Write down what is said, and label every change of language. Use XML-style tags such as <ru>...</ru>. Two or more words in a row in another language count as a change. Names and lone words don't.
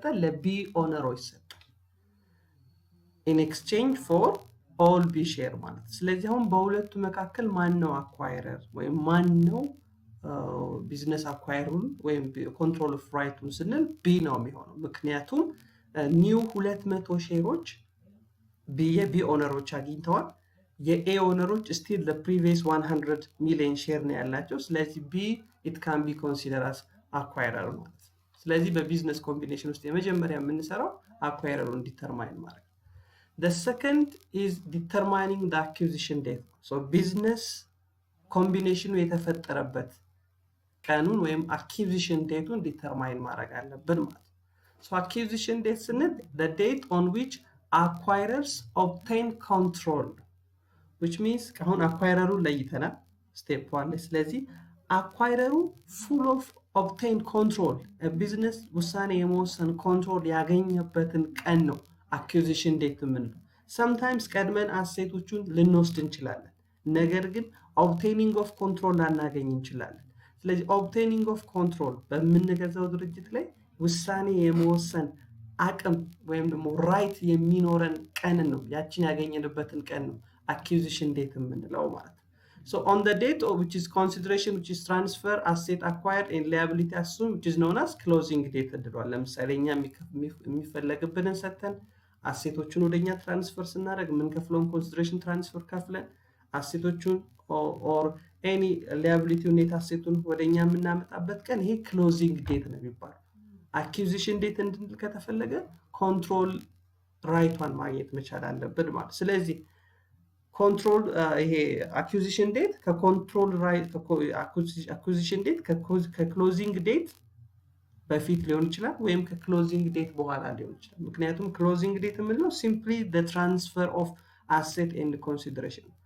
<am>ለቢ ኦነሮች ሰጠ</am> <en>in exchange for all B share</en> <am>ማለት። ስለዚህ አሁን በሁለቱ መካከል ማን ነው አኳይረር ወይም ማን ነው ቢዝነስ አኳይረሩን ወይም</am> <en>control of rightun</en> <am>ስንል B ነው የሚሆነው። ምክንያቱም ኒው 200 ሼሮች የቢ ኦነሮች አግኝተዋል። የኤ ኦነሮች ስቲል</am> <en>the previous 100</en> <am>ሚሊዮን ሼር ነው ያላቸው። ስለዚህ</am> <en>B it can be considered as acquirer</en> <am>ማለት። ስለዚህ በቢዝነስ ኮምቢኔሽን ውስጥ የመጀመሪያ የምንሰራው አኳይረሩን ዲተርማይን ማድረግ።</am> <en>the second is determining the acquisition date so business combination</en> <am>የተፈጠረበት ቀኑን ወይም</am> <en>acquisition date-</en> <am>ን ዲተርማይን ማድረግ አለብን ማለት።</am> <en>so acquisition date</en> <am>ስንል</am> <en>the date on which acquirers obtain control which means</en> <am>አሁን አኳይረሩን ለይተናል ስቴፕ 1 ላይ። ስለዚህ አኳይረሩ full of</am> <en>obtain control business</en> <am>ውሳኔ የመወሰን ኮንትሮል ያገኘበትን ቀን ነው</am> <en>acquisition date</en> <am>የምንለው። sometimes ቀድመን አሴቶቹን ልንወስድ እንችላለን፣ ነገር ግን</am> <en>obtaining of control</en> <am>ላናገኝ እንችላለን። ስለዚህ</am> <en>obtaining of control</en> <am>በምንገዛው ድርጅት ላይ ውሳኔ የመወሰን አቅም ወይም ደግሞ ራይት የሚኖረን ቀን ነው፣ ያችን ያገኘንበትን ቀን ነው</am> <en>acquisition date</en> <am>የምንለው ማለት ነው።</am> <en>So on the date of which is consideration, which is transfer, asset acquired and liability assumed, which is known as closing date</en> <am>ተደርጓል። ለምሳሌ እኛ የሚፈለግብንን ሰተን አሴቶቹን ወደኛ ትራንስፈር ስናደርግ የምንከፍለውን</am> <en>consideration transfer</en> <am>ከፍለን አሴቶቹን</am> <en>or any liability</en> <am>ኔት አሴቱን ወደኛ የምናመጣበት ቀን ይሄ</am> <en>closing date</en> <am>ነው የሚባለው።</am> <en>acquisition date</en> <am>እንድንል ከተፈለገ ኮንትሮል ራይቷን ማግኘት መቻል አለብን ማለት። ስለዚህ ኮንትሮል ይሄ</am> <en>acquisition date</en> <am>ከኮንትሮል ራይት</am> <en>acquisition date</en> <am>ከክሎዚንግ ዴት በፊት ሊሆን ይችላል ወይም ከክሎዚንግ ዴት በኋላ ሊሆን ይችላል። ምክንያቱም</am> <en>closing date</en> <am>የምንለው</am> <en>simply the transfer of asset and consideration</en>